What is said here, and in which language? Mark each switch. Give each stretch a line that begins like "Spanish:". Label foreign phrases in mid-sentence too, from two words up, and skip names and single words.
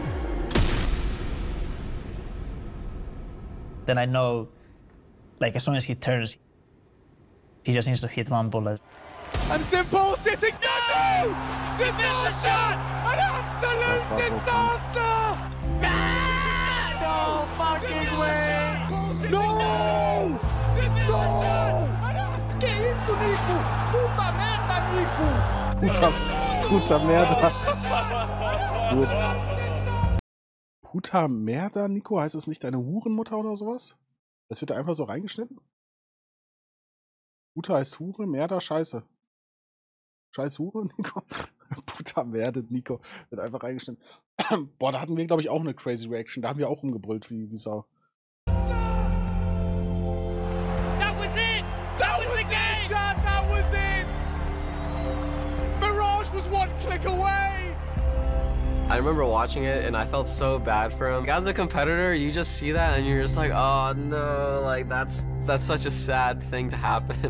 English: Then I know, like, as soon as he turns, he just needs to hit one bullet. And Simple sitting down! No! Disaster! An absolute disaster! No fucking way! No!
Portuguese: Que isso, Nico? Puta merda, Nico! Puta merda. Puta merda, Nico?
German: Heißt das nicht deine Hurenmutter oder sowas? Das wird da einfach so reingeschnitten? Puta heißt Hure, Merda, Scheiße. Scheiß Hure, Nico?
Portuguese: Puta Merda,
German: Nico. Wird einfach reingeschnitten. Boah, da hatten wir, glaube ich, auch eine
English: crazy Reaction.
German: Da haben wir auch rumgebrüllt wie Sau.
English: That was it! That was the game! Chad, that was it! Mirage was one click away! I remember watching it and I felt so bad for him. As a competitor, you just see that and you're just like, oh no, like that's such a sad thing to happen.